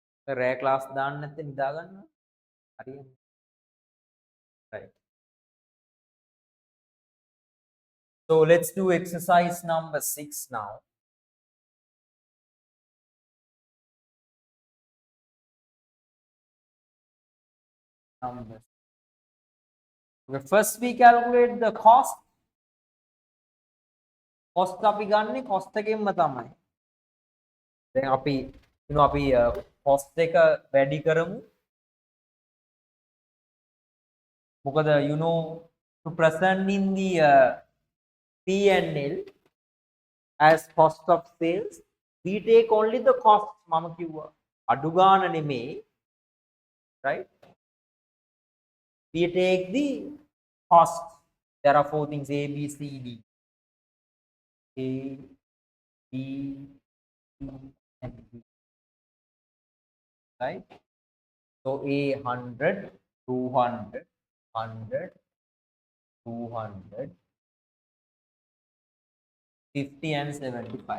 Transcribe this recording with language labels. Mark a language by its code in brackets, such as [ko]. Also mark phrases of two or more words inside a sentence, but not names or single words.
[si] රෑ ක්ලාස් දාන්න නැත්නම් නිදා ගන්නවා. හරියන්නේ. [en] Right. So let's do exercise number 6 now. Numbers. Okay, first we calculate the cost. [si] Cost අපි ගන්නේ cost එකෙන්ම තමයි. දැන් අපි අපි cost එක වැඩි කරමු. මොකද [en] to present in the P&L as cost of sales, we take only the cost. [si] මම කිව්වා අඩු ගාන නෙමේ, [en] right? We take the cost. There are 4 things: A, B, C, D. A, B, C, and D. Right? So A 100, 200, 100, 200, 50 and 75.